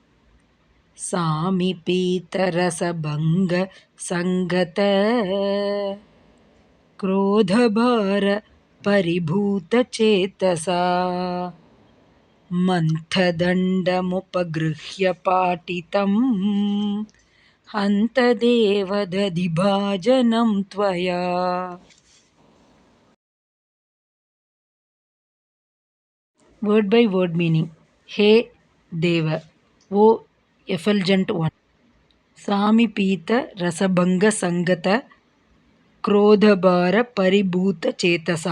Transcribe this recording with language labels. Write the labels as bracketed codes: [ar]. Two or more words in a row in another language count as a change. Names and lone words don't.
[sa] ಸಾಮೀಪೀತರಸಭಂಗ ಸಂಗತ ಕ್ರೋಧಭಾರ ಪರಿಭೂತ ಚೇತಸಾ ಮಂಥದಂಡಮುಪಗೃಹ್ಯ ಪಾಟಿತಂ ಹಂತದೇವ ದಧಿಭಾಜನಂ ತ್ವಯಾ. [en] Word by word meaning. [sa] हे देव, [en] O effulgent one. [sa] सामीपीत रसभङ्ग सङ्गत क्रोधभार परिभूत चेतसा.